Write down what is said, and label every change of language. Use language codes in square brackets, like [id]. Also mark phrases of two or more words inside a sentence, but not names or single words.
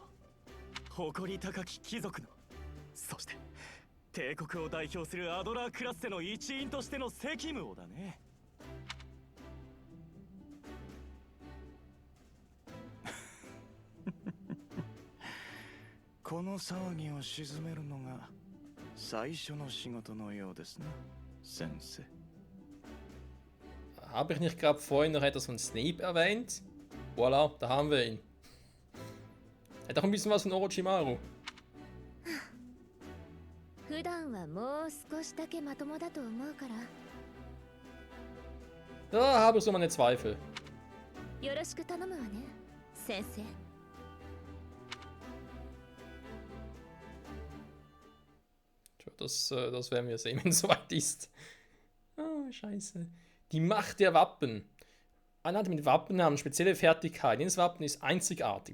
[ja] 誇り高き貴族の、そして帝国を代表するアドラークラッセの一員としての責務をだね。この騒ぎを鎮めるのが最初の仕事のようですな、先生。 [de] Habe ich nicht gerade vorhin noch etwas von Snape erwähnt? Voilà, da haben wir ihn. Hat auch ein bisschen was von Orochimaru. [ja] 普段はもう少しだけまともだと思うから。 [de] Da habe ich so meine Zweifel. [ja] よろしく頼むわね、先生。 [de] Das werden wir sehen, wenn es soweit ist. Oh, scheiße. Die Macht der Wappen. Einheiten mit Wappen haben spezielle Fertigkeiten. Jedes Wappen ist einzigartig.